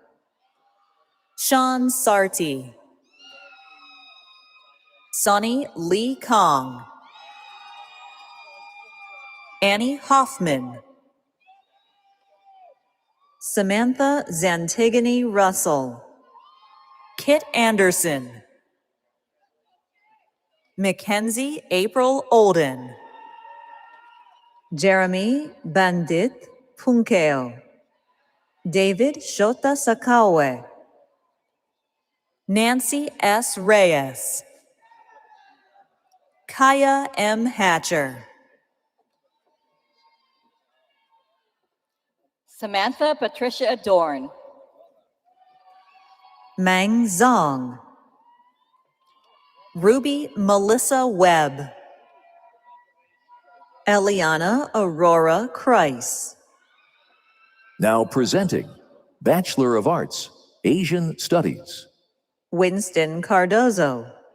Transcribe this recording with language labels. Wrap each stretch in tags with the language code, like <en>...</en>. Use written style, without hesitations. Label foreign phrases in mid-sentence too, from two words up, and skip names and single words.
<en>Sean Sarti. Sonny Lee Kong. Annie Hoffman. Samantha Zantigone Russell. Kit Anderson. Mackenzie April Olden. Jeremy Bandit Punkeo. David Shota Sakawe. Nancy S. Reyes. Kaya M. Hatcher. Samantha Patricia Adorn. Mang Zong. Ruby Melissa Webb. Eliana Aurora Kreis. Now presenting Bachelor of Arts, Asian Studies. Winston Cardozo.</en>